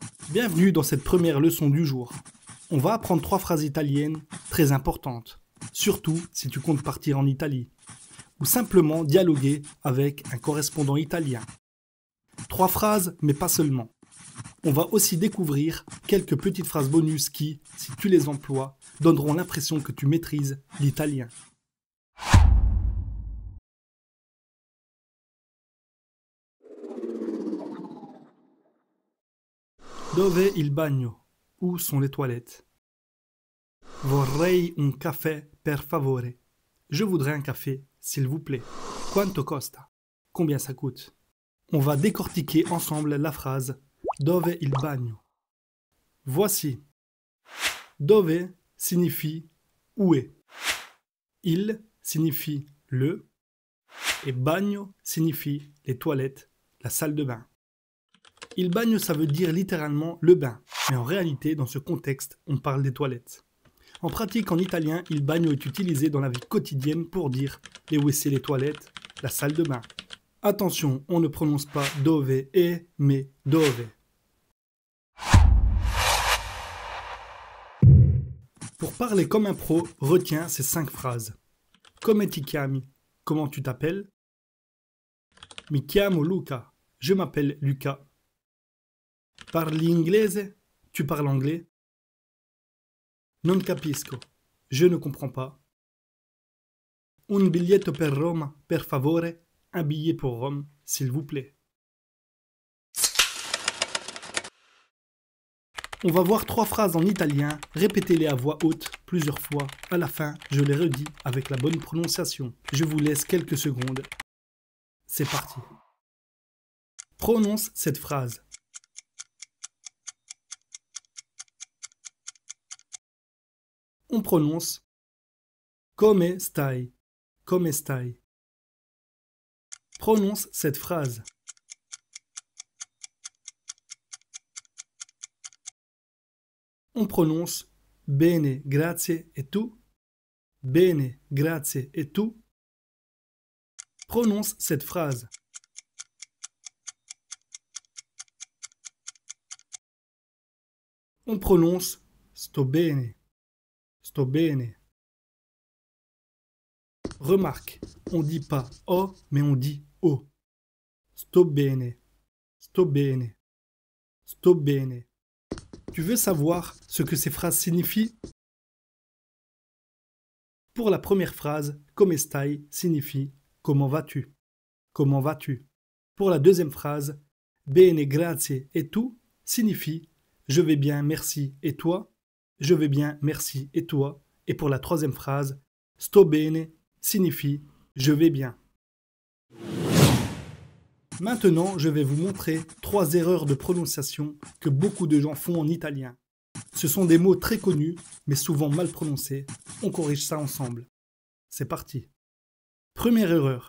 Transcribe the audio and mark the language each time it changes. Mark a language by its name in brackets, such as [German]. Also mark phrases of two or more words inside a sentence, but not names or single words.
[French] Bienvenue dans cette première leçon du jour. On va apprendre 3 phrases italiennes très importantes, surtout si tu comptes partir en Italie, ou simplement dialoguer avec un correspondant italien. 3 phrases, mais pas seulement. On va aussi découvrir quelques petites phrases bonus qui, si tu les emploies, donneront l'impression que tu maîtrises l'italien. [Italian] Dove il bagno? [French] Où sont les toilettes? [Italian] Vorrei un caffè per favore. [French] Je voudrais un café, s'il vous plaît. [Italian] Quanto costa? [French] Combien ça coûte? On va décortiquer ensemble la phrase [Italian] Dove il bagno? [French] Voici. Dove signifie où est. Il signifie le. Et bagno signifie les toilettes, la salle de bain. [Italian] Il bagno, [French] ça veut dire littéralement le bain. Mais en réalité, dans ce contexte, on parle des toilettes. En pratique, en italien, [Italian] il bagno [French] est utilisé dans la vie quotidienne pour dire les WC, les toilettes, la salle de bain. Attention, on ne prononce pas dove e, mais dove. Pour parler comme un pro, retiens ces 5 phrases. [Italian] Come ti chiami? [French] Comment tu t'appelles? [Italian] Mi chiamo Luca. [French] Je m'appelle Lucas. [Italian] Parli inglese? [French] Tu parles anglais? [Italian] Non capisco. [French] Je ne comprends pas. [Italian] Un biglietto per Roma, per favore? [French] Un billet pour Rome, s'il vous plaît. On va voir 3 phrases en italien, répétez-les à voix haute plusieurs fois. À la fin, je les redis avec la bonne prononciation. Je vous laisse quelques secondes. C'est parti. Prononce cette phrase. On prononce [Italian] come stai, come stai. [French] Prononce cette phrase. On prononce [Italian] bene, grazie [French] et tu. [Italian] Bene, grazie [French] et tu. Prononce cette phrase. On prononce [Italian] sto bene. Sto bene. [French] Remarque, on ne dit pas o, mais on dit o. [Italian] Sto bene. Sto bene. Sto bene. [French] Tu veux savoir ce que ces phrases signifient? Pour la première phrase, [Italian] come stai [French] signifie comment vas-tu? Comment vas-tu? Pour la deuxième phrase, [Italian] bene, grazie [French] et tu signifie je vais bien, merci et toi? Je vais bien, merci et toi? Et pour la troisième phrase, [Italian] sto bene [French] signifie je vais bien. Maintenant, je vais vous montrer 3 erreurs de prononciation que beaucoup de gens font en italien. Ce sont des mots très connus, mais souvent mal prononcés. On corrige ça ensemble. C'est parti. Première erreur.